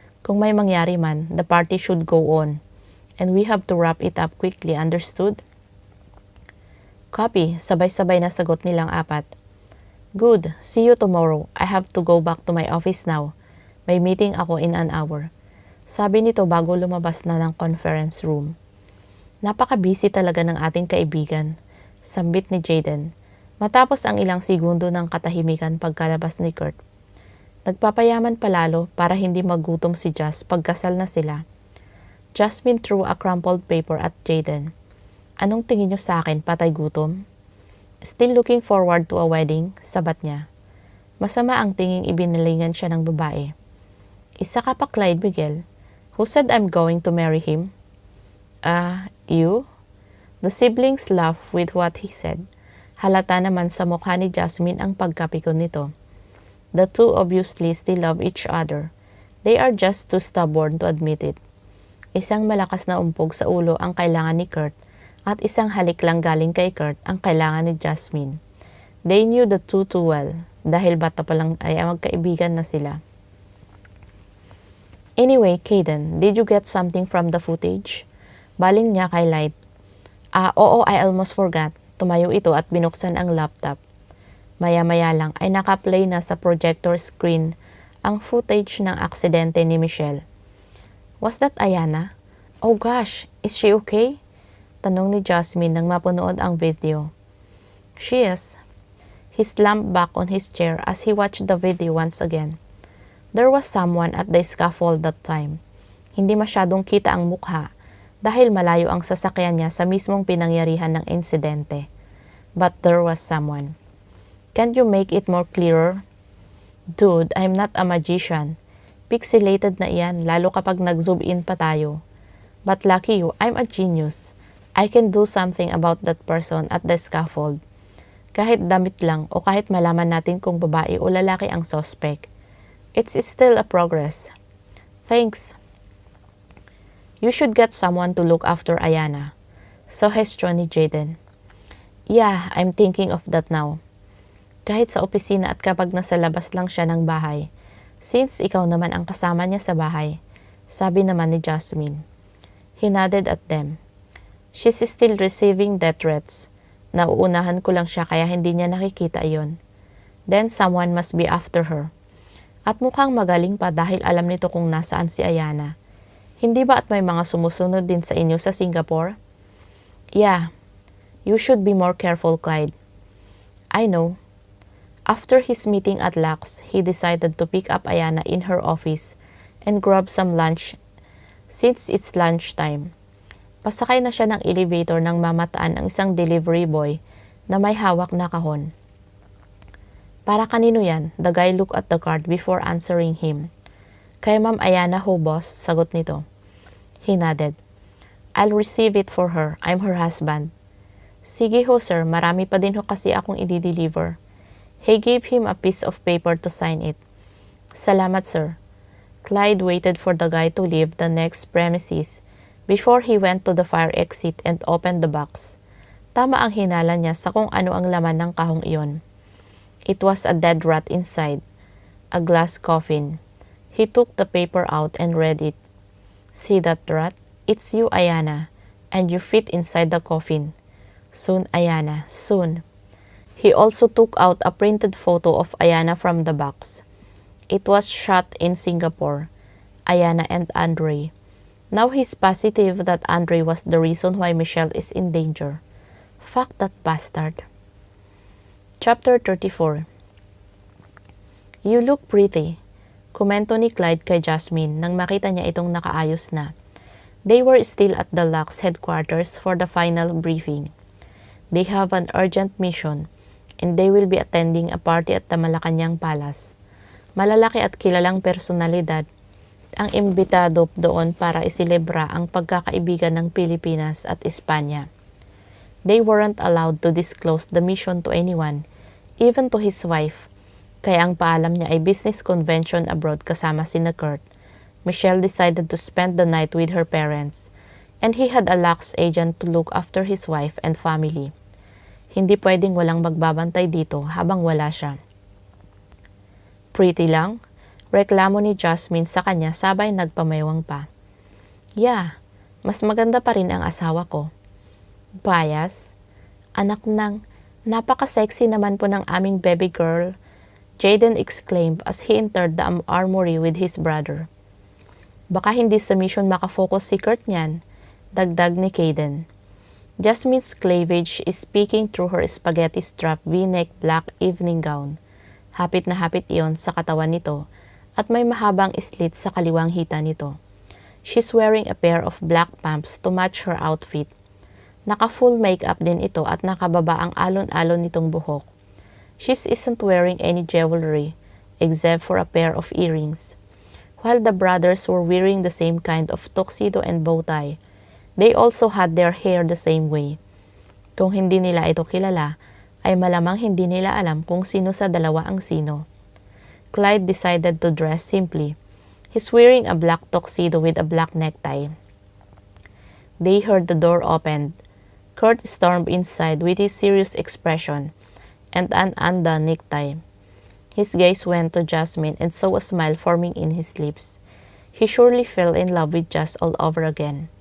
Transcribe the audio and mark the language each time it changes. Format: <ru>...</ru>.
<tl>Kung may mangyari man,</tl> <en>the party should go on. And we have to wrap it up quickly, understood?</en> <tl>Copy, sabay-sabay na sagot nilang apat.</tl> <en>Good, see you tomorrow. I have to go back to my office now.</en> <tl>May meeting ako</tl> <en>in an hour.</en> <tl>Sabi nito bago lumabas na ng conference room. Napaka-busy talaga ng ating kaibigan, sambit ni Jaden, matapos ang ilang segundo ng katahimikan pagkalabas ni Kurt. Nagpapayaman palalo para hindi magutom si Jazz pagkasal na sila.</tl> <en>Jasmine threw a crumpled paper at Jaden.</en> <tl>Anong tingin niyo sa akin, patay gutom?</tl> <en>Still looking forward to a wedding,</en> <tl>sabat niya. Masama ang tinging ibinalingan siya ng babae. Isa ka pa, Clyde Miguel.</tl> <en>Who said I'm going to marry him? You? The siblings laughed with what he said.</en> <tl>Halata naman sa mukha ni Jasmine ang pagkapikon nito.</tl> <en>The two obviously still love each other. They are just too stubborn to admit it.</en> <tl>Isang malakas na umpog sa ulo ang kailangan ni Kurt at isang halik lang galing kay Kurt ang kailangan ni Jasmine.</tl> <en>They knew the two too well</en> <tl>dahil bata pa lang ay magkaibigan na sila.</tl> <en>Anyway, Caden, did you get something from the footage?</en> <tl>Baling niya kay Light. Oo,</tl> <en>I almost forgot.</en> <tl>Tumayo ito at binuksan ang laptop. Maya-maya lang ay nakaplay na sa projector screen ang footage ng aksidente ni Michelle.</tl> <en>Was that Ayana? Oh gosh, is she okay?</en> <tl>Tanong ni Jasmine nang mapanood ang video.</tl> <en>She is. He slumped back on his chair as he watched the video once again. There was someone at the scaffold that time.</en> <tl>Hindi masyadong kita ang mukha dahil malayo ang sasakyan niya sa mismong pinangyarihan ng insidente.</tl> <en>But there was someone. Can't you make it more clearer? Dude, I'm not a magician.</en> <tl>Pixelated na iyan lalo kapag nag-zoom in pa tayo.</tl> <en>But lucky you, I'm a genius. I can do something about that person at the scaffold.</en> <tl>Kahit damit lang o kahit malaman natin kung babae o lalaki ang suspect.</tl> <en>It's still a progress. Thanks. You should get someone to look after Ayana. Suggestion ni Jaden. Yeah, I'm thinking of that now.</en> <tl>Kahit sa opisina at kapag nasa labas lang siya ng bahay. Since ikaw naman ang kasama niya sa bahay. Sabi naman ni Jasmine.</tl> <en>He nodded at them. She's still receiving death threats.</en> <tl>Nauunahan ko lang siya kaya hindi niya nakikita iyon.</tl> <en>Then someone must be after her.</en> <tl>At mukhang magaling pa dahil alam nito kung nasaan si Ayana. Hindi ba at may mga sumusunod din sa inyo sa Singapore?</tl> <en>Yeah. You should be more careful, Clyde. I know. After his meeting at Lux, he decided to pick up Ayana in her office and grab some lunch since it's lunchtime.</en> <tl>Pasakay na siya ng elevator nang mamataan ang isang delivery boy na may hawak na kahon. Para kanino yan?</tl> <en>The guy looked at the card before answering him.</en> <tl>Kay Ma'am Ayana ho, boss, sagot nito.</tl> <en>He nodded. I'll receive it for her. I'm her husband.</en> <tl>Sige ho, sir. Marami pa din ho kasi akong i-deliver.</tl> <en>He gave him a piece of paper to sign it.</en> <tl>Salamat, sir.</tl> <en>Clyde waited for the guy to leave the next premises before he went to the fire exit and opened the box.</en> <tl>Tama ang hinala niya sa kung ano ang laman ng kahong iyon.</tl> <en>It was a dead rat inside, a glass coffin. He took the paper out and read it. See that rat? It's you, Ayana, and you fit inside the coffin. Soon, Ayana, soon. He also took out a printed photo of Ayana from the box. It was shot in Singapore, Ayana and Andre. Now he's positive that Andre was the reason why Michelle is in danger. Fuck that bastard. Chapter 34. You look pretty.</en> <tl>Komento ni Clyde kay Jasmine nang makita niya itong nakaayos na.</tl> <en>They were still at the Lux headquarters for the final briefing. They have an urgent mission, and they will be attending a party at the Malacanang Palace.</en> <tl>Malalaki at kilalang personalidad ang imbitado doon para iselebra ang pagkakaibigan ng Pilipinas at Espanya.</tl> <en>They weren't allowed to disclose the mission to anyone, even to his wife,</en> <tl>kaya ang paalam niya ay business convention abroad kasama sina Kurt.</tl> <en>Michelle decided to spend the night with her parents, and he had a Lux agent to look after his wife and family.</en> <tl>Hindi pwedeng walang magbabantay dito habang wala siya. Pretty lang? Reklamo ni Jasmine sa kanya sabay nagpamaywang pa. Yeah, mas maganda pa rin ang asawa ko. Bias? Anak ng, napaka-sexy naman po ng aming baby girl,</tl> <en>Jaden exclaimed as he entered the armory with his brother.</en> <tl>Baka hindi sa mission makafocus si Kurt niyan, dagdag ni Caden.</tl> <en>Jasmine's cleavage is peeking through her spaghetti-strap V-neck black evening gown.</en> <tl>Hapit na hapit iyon sa katawan nito at may mahabang slit sa kaliwang hita nito.</tl> <en>She's wearing a pair of black pumps to match her outfit.</en> <tl>Naka-full makeup din ito at nakababa ang alon-alon nitong buhok.</tl> <en>She isn't wearing any jewelry except for a pair of earrings. While the brothers were wearing the same kind of tuxedo and bow tie, they also had their hair the same way.</en> <tl>Kung hindi nila ito kilala, ay malamang hindi nila alam kung sino sa dalawa ang sino.</tl> <en>Clyde decided to dress simply. He's wearing a black tuxedo with a black necktie. They heard the door opened. Kurt stormed inside with his serious expression and an undone necktie. His gaze went to Jasmine and saw a smile forming in his lips. He surely fell in love with Jas all over again.</en>